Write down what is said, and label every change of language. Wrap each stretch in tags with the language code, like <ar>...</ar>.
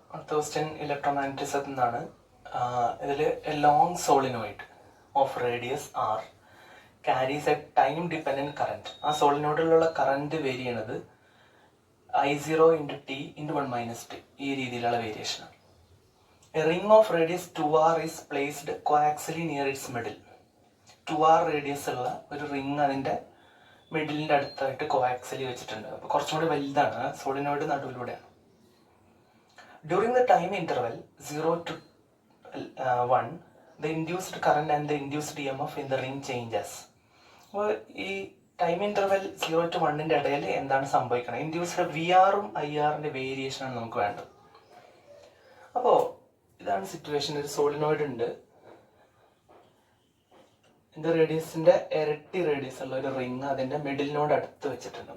<ml>അടുത്ത ക്വസ്റ്റ്യൻ ഇലക്ട്രോമാഗ്നറ്റിസത്തിൽ നിന്നാണ്. ഇതിൽ</ml> <en>A long solenoid of radius r carries a time dependent current.</en> <ml>ആ സോളിനോയിഡിലുള്ള കറന്റ് വേരി ചെയ്യണത് I0 × t × 1 - t ഈ രീതിയിലുള്ള വേരിയേഷനാണ്.</ml> <en>A ring of radius 2r is placed coaxially near its middle.</en> <ml>2r radius ഉള്ള ഒരു ring അതിന്റെ മിഡിലിന്റെ അടുത്തായിട്ട് കോആക്സിലി വെച്ചിട്ടുണ്ട്. അപ്പോൾ കുറച്ചും കൂടി വലുതാണ്. Solenoid നടുവിലൂടെയാണ്.</ml> <en>During the time interval 0 to 1 the induced current and the induced EMF in the ring changes.</en> <ml>അപ്പോൾ ഈ ടൈം ഇന്റർവെൽ 0 to 1 ഇടയിൽ എന്താണ് സംഭവിക്കുന്നത്? ഇൻഡ്യൂസ്ഡ് VR-ഉം IR-ന്റെ വേരിയേഷനാണ് നമുക്ക് വേണ്ടത്. അപ്പോൾ ഇതാണ് സിറ്റുവേഷൻ. ഒരു സോളിനോയിഡ് ഉണ്ട്, ഇതിന്റെ റേഡിയസിന്റെ ഇരട്ടി റേഡിയസ് ഉള്ള ഒരു റിംഗ് അതിന്റെ മിഡിലിനോട് അടുത്ത് വെച്ചിട്ടുണ്ട്.</ml>